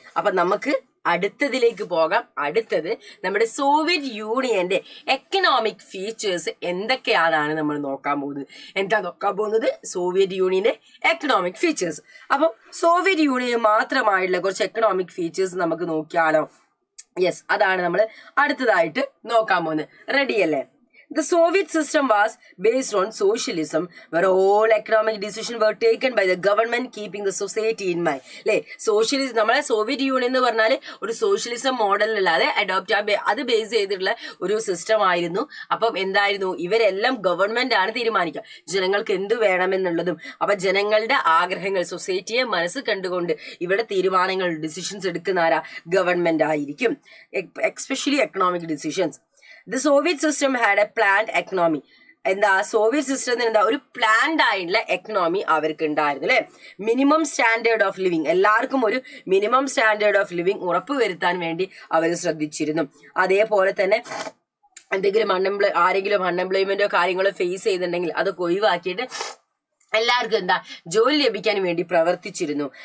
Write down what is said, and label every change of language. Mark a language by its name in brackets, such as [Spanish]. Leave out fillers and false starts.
[Malayalam] അപ്പൊ നമുക്ക് അടുത്തതിലേക്ക് പോകാം. അടുത്തത് നമ്മുടെ സോവിയറ്റ് യൂണിയന്റെ എക്കണോമിക് ഫീച്ചേഴ്സ് എന്തൊക്കെയാണെന്നാണ് നമ്മൾ നോക്കാൻ പോകുന്നത്. എന്താ നോക്കാൻ പോകുന്നത്? സോവിയറ്റ് യൂണിയന്റെ എക്കണോമിക് ഫീച്ചേഴ്സ്. അപ്പം സോവിയറ്റ് യൂണിയൻ മാത്രമായിട്ടുള്ള കുറച്ച് എക്കണോമിക് ഫീച്ചേഴ്സ് നമുക്ക് നോക്കിയാലോ? യെസ്, അതാണ് നമ്മൾ അടുത്തതായിട്ട് നോക്കാൻ പോകുന്നത്. റെഡിയല്ലേ? [English] The Soviet system was based on socialism, where all economic decisions were taken by the government, keeping the society in mind. [Malayalam] അല്ലേ? സോഷ്യലിസം, നമ്മളെ സോവിയറ്റ് യൂണിയൻ എന്ന് പറഞ്ഞാൽ ഒരു സോഷ്യലിസം മോഡലിലല്ലാതെ അത് ബേസ് ചെയ്തിട്ടുള്ള ഒരു സിസ്റ്റം ആയിരുന്നു. അപ്പം എന്തായിരുന്നു, ഇവരെല്ലാം ഗവൺമെന്റ് ആണ് തീരുമാനിക്കുക ജനങ്ങൾക്ക് എന്ത് വേണമെന്നുള്ളതും. അപ്പൊ ജനങ്ങളുടെ ആഗ്രഹങ്ങൾ, സൊസൈറ്റിയെ മനസ്സ് കണ്ടുകൊണ്ട് ഇവിടെ തീരുമാനങ്ങൾ, ഡിസിഷൻസ് എടുക്കുന്ന ആരാ? ഗവൺമെന്റ് ആയിരിക്കും. Especially economic decisions. [English] The Soviet system had a planned economy. [Malayalam] എന്താ സോവിയറ്റ് സിസ്റ്റത്തിന് എന്താ ഒരു പ്ലാൻഡ് ആയിട്ടുള്ള എക്കണോമി അവർക്ക് ഉണ്ടായിരുന്നു അല്ലെ? മിനിമം സ്റ്റാൻഡേർഡ് ഓഫ് ലിവിങ്, എല്ലാവർക്കും ഒരു മിനിമം സ്റ്റാൻഡേർഡ് ഓഫ് ലിവിങ് ഉറപ്പുവരുത്താൻ വേണ്ടി അവർ ശ്രദ്ധിച്ചിരുന്നു. അതേപോലെ തന്നെ എന്തെങ്കിലും ആരെങ്കിലും അൺഎംപ്ലോയ്മെന്റോ കാര്യങ്ങളോ ഫേസ് ചെയ്തിട്ടുണ്ടെങ്കിൽ അതൊക്കെ ഒഴിവാക്കിയിട്ട് എല്ലാവർക്കും എന്താ ജോലി ലഭിക്കാൻ വേണ്ടി പ്രവർത്തിച്ചിരുന്നു.